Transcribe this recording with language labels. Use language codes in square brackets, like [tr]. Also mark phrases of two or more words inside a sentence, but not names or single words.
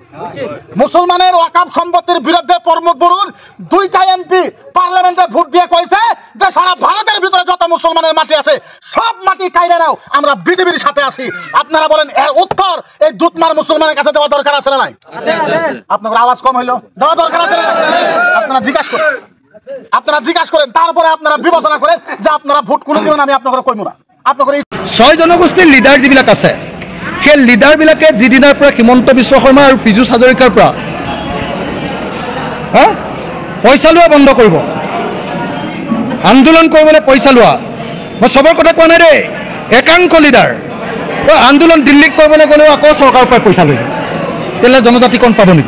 [bn] মুসলমানের ওয়াকাব সম্পত্তির বিরুদ্ধে প্রমোদ বড়োর দুইটা এমপি পার্লামেন্টে ভোট দিয়ে কইছে যে সারা ভারতের ভিতরে যত মুসলমানের মাটি আছে সব মাটি কাইরা নাও, আমরা বিজেপির সাথে আছি। আপনারা বলেন এর উত্তর এই দুধমার মুসলমানের কাছে দেওয়া দরকার আছে না নাই? আপনাদের আওয়াজ কম হইলো, দেওয়া দরকার আছে না? আপনারা জিজ্ঞাসা করেন, আপনারা জিজ্ঞাসা করেন, তারপরে আপনারা বিবেচনা করেন যে আপনারা ভোট কোন দিন আমি আপনাদের কইব না। আপনাদের [as] ছয় জনগোষ্ঠীৰ লিডাৰ যিবিলাক আছে সেই লিডাৰবিলাকে যিদিনাৰ পৰা হিমন্ত বিশ্ব শৰ্মা আৰু পীযুষ হাজৰিকাৰ পৰা পইচা লোৱা বন্ধ কৰিব, আন্দোলন কৰিবলৈ পইচা লোৱা, মই সবৰ কথা কোৱা নাই ৰে। একাংশ লিডাৰ আন্দোলন দিল্লীত কৰিবলৈ গ'লেও আকৌ চৰকাৰৰ পৰা পইচা লৈ যায়, তেতিয়াহ'লে জনজাতিকৰণ পাব নেকি?